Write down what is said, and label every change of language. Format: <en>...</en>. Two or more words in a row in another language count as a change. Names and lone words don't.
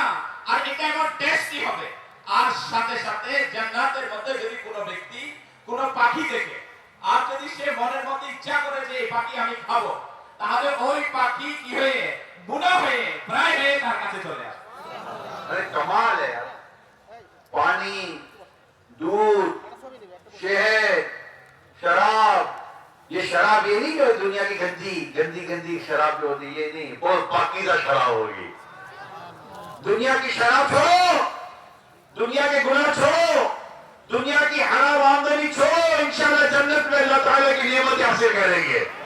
<bn>আর এটা এমন টেস্টি হবে. আর সাথে সাথে জান্নাতের মধ্যে যদি কোনো ব্যক্তি কোনো পাখি দেখে আর যদি সে মনের মধ্যে ইচ্ছা করে যে এই পাখি আমি খাবো, তাহলে ওই পাখি কি হয়ে বুনা হয়ে প্রায় হয়ে তার কাছে চলে আসে.</bn> <ur>ارے کمال ہے یار. پانی, دودھ, شہد, شراب. یہ شراب یہ نہیں جو دنیا کی گندی شراب جو ہوتی یہ نہیں, بہت پاکیزہ شراب ہوگی. دنیا کی شراب چھوڑو, دنیا کے گناہ چھوڑو, دنیا کی حرام آمدنی چھوڑو, انشاءاللہ جنت میں اللہ تعالیٰ کی نعمت حاصل کریں گے.</ur>